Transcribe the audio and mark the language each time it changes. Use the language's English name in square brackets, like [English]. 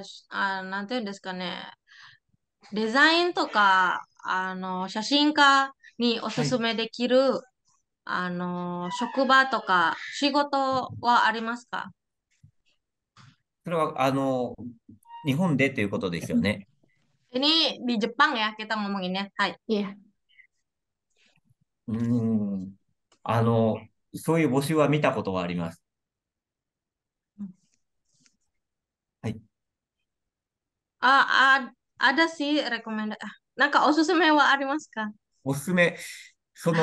[Japanese] なんていうんですかね。デザインとか、写真家におすはい。すめできる、職場とか仕事はありますか？それは、日本でということですよね。 [Indonesian] Ini di Jepang ya kita ngomonginnya. [Japanese] Hai. [Indonesian] Iya, [Japanese] うーん。あの、そういう募集は見たことはあります。はい。 [Indonesian] Ada sih rekomendasi. [Japanese] Osusume wa arimasu ka? おすすめ、その、